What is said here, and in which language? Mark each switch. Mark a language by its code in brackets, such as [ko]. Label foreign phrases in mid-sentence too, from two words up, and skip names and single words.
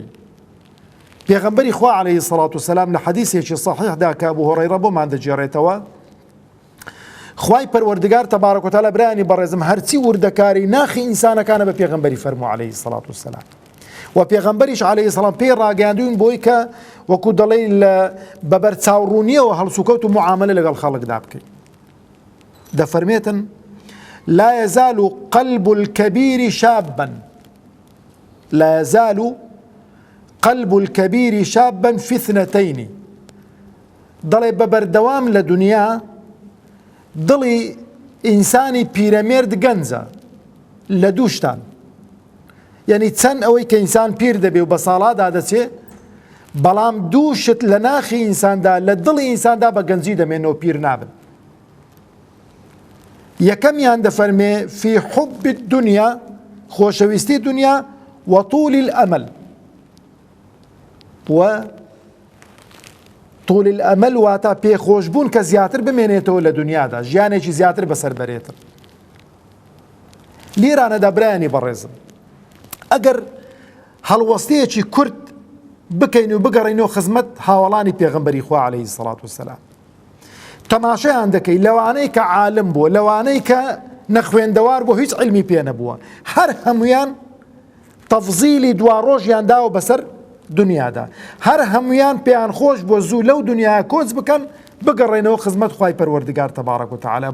[ckb] پێغەمبەری خوا [ar] عەلەیهی الصەلاة والسلام [ckb] لە حەدیثێکی صەحیحدا کە ئەبوو هورەیرە بۆمان دەجێڕێتەوە، خوای پەروەردگار [ar] تەبارەک و تەعالا [ckb] برایانی بەڕێزم هەرچی وردەکاری ناخی ئینسانەکانە بە پێغەمبەری فەرموو [ar] عەلەیهی الصەلاة والسلام، [ckb] و پێغەمبەریش [ar] عەلەیهی السەلام [ckb] پێی ڕاگەیاندوون بۆی کە وەکو دەڵێ بە بەرچاوڕوونیەوە هەڵسوکەوت و معاملە لەگەڵ خەڵکدا بکەیت. [ar] دەفەرمێتن لا يزال قلب الكبير شابا، لا يزال قلب الكبير شابا في اثنتين. [ckb] دەڵێ بە بەردەوام لە دنیا دڵی ئینسانی پیرەمێرد گەنجە لە دووشتان، یعنی چەند ئەوەی کە ئینسان پیر دەبێ و بە ساڵادا دەچێ، بەڵام دووشت لە ناخی ئینساندا لە دڵی ئینساندا بە گەنجی دەمێنەوە، پیر نابن. یەکەمیان دەفەرمێ [ar] فی حب الدنیا، [ckb] خۆشەویستی دنیا، [ar] و طول الأمل، و طول الأمل [ckb] واتا پێخۆشبوون کە زیاتر بمێنێتەوە لە دنیادا، ژیانێکی زیاتر بەسەر بەرێتن. لیرانەدا برایانی بەڕێزم ئەگەر هەڵوەستەیەکی کورت بکەین و بگەڕینەوە خزمەت هاوڵانی پێغەمبەری خوا [ar] عەلەیهی الصەلاة والسلام، [ckb] تەماشایان دەکەی لەوانەی کە عالم بووە، لەوانەی کە نەخوێندەوار بووە، هیچ علمی پێ نەبووە، هەر هەمویان تەفزیلی دوا ڕۆژیان داوە بەسەر دنیادا، هەر هەمویان پێیان خۆش بۆ زوو لەو دنیاە کۆچ بکەن بگەڕێنەوە خزمەت خوای پەروەردگار [ar] تەبارەک و تەعالا.